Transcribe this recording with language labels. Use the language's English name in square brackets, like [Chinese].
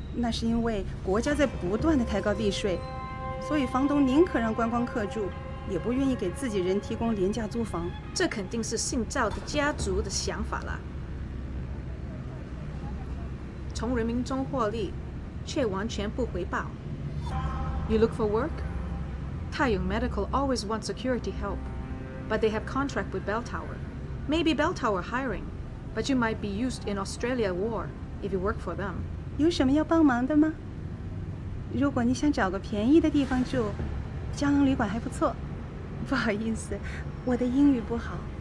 [Chinese] 那是因为国家在不断的抬高地税，所以房东宁可让观光客住，也不愿意给自己人提供廉价租房。这肯定是姓赵的家族的想法啦，从人民中获利，却完全不回报。 [English] You look for work? Taiyong Medical always wants security help, but they have contract with Bell Tower. Maybe Bell Tower hiring, but you might be used in Australia war if you work for them. [Chinese] 有什么要帮忙的吗？如果你想找个便宜的地方住，胶囊旅馆还不错。不好意思，我的英语不好。